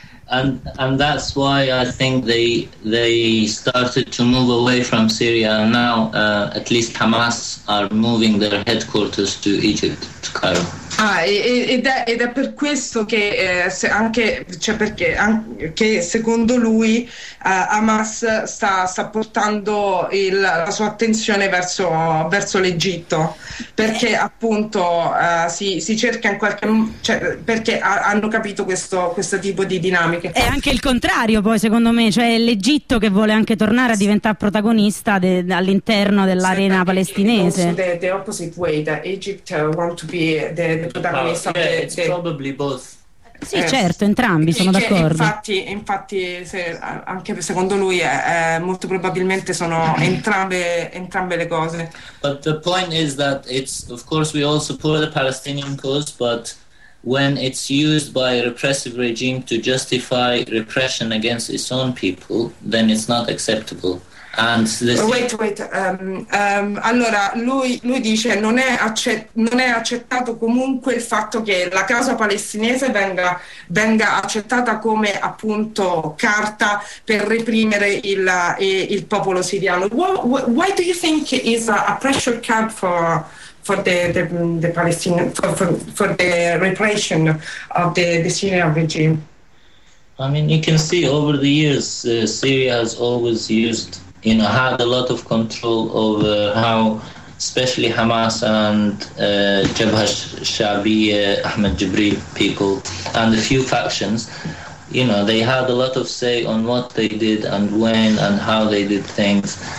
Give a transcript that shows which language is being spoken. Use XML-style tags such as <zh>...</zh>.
<en>And that's why I think they started to move away from Syria, and now at least Hamas are moving their headquarters to Egypt, to Cairo.</en> <it>Ed è per questo che perché secondo lui Hamas sta portando la sua attenzione verso l'Egitto, perché appunto si cerca in qualche modo, cioè, perché hanno capito questo tipo di dinamiche. È anche il contrario, poi, secondo me, cioè l'Egitto che vuole anche tornare a diventare protagonista all'interno dell'arena palestinese.</it> <en>The opposite way that Egypt want to be the protagonist. Probably both.</en> <it>Sì, certo, entrambi, sono d'accordo. Infatti anche secondo lui molto probabilmente sono entrambe le cose.</it> <en>But the point is that it's, of course, we all support the Palestinian cause, but when it's used by a repressive regime to justify repression against its own people, then it's not acceptable. And this... Wait.</en> <it>Allora lui dice non è accettato comunque il fatto che la causa palestinese venga accettata come appunto carta per reprimere il popolo siriano.</it> <en>Why do you think is a pressure camp for the repression of the Syrian regime? I mean, you can see over the years Syria has always used, you know, had a lot of control over how especially Hamas and Jabhat al-Shaabiyya, Ahmed Jibril people and a few factions, you know, they had a lot of say on what they did and when and how they did things.</en>